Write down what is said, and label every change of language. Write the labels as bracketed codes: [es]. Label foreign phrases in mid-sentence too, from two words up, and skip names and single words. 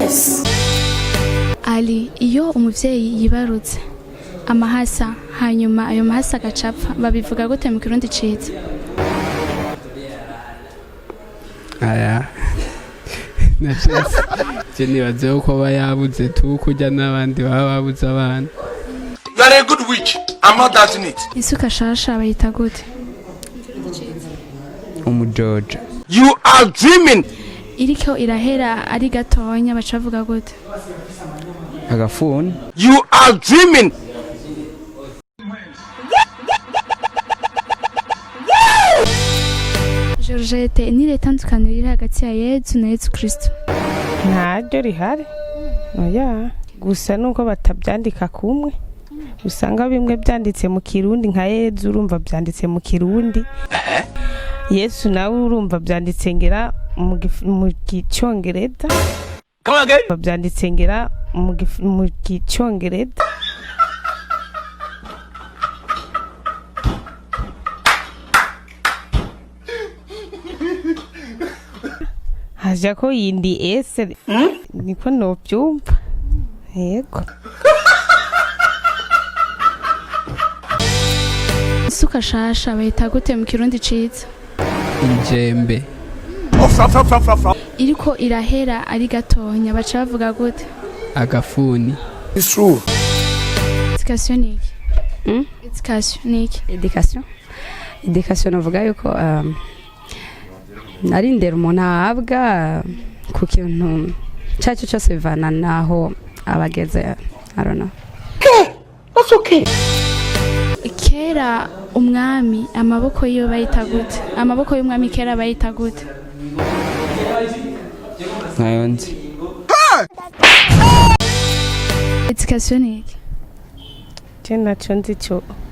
[rn] Ali, iyo umuvyeyi yibarutse amahasa hanyuma ayo mahasa agacapfa babivuga gute mu Kirundi ciza? Aya. Nachese. Je nibaze uko bayabuze tukujya n'abandi baba babuze abana. [en] You are a good witch. I'm not doubting it. [rn] Isuka shasha bayita gute? Umujojo. [en] You are dreaming. [rn] Iriko irahera ari gatonya baca bavuga gute? Agafuni. [en] You are dreaming. [rn] Georgette, ni irihe tandukaniro riri hagati ya Yezu na Yezu Kristo? Ntaryo rihari. Oya, gusa nuko batabyandika kumwe. Usanga bimwe byanditse mu Kirundi nka Yezu urumva byanditse mu Kirundi. Yesu nawe urumva byanditse ngera mu Gicongereza. [en] Come again? [rn] Byanditse ngera mu Gicongereza. Haja ko yindi ese niko no byumva. Yego. Isuka shasha bayita gute mu Kirundi ciza? Injembe. Iriko irahera ari gatonya baca bavuga gute? Agafuni. [en] It's true. [rn] Education niki? Education niki? Education navuga yuko ari ndero umuntu ahabwa ku kintu cyacu cyose bivana naho abageze. [en] I don't know. Okay, that's okay. [rn] Kera umwami amaboko yo bayita gute? Amaboko y'umwami kera bayita gute? Nayo nzi. Education niki? Je naco nzi cyo.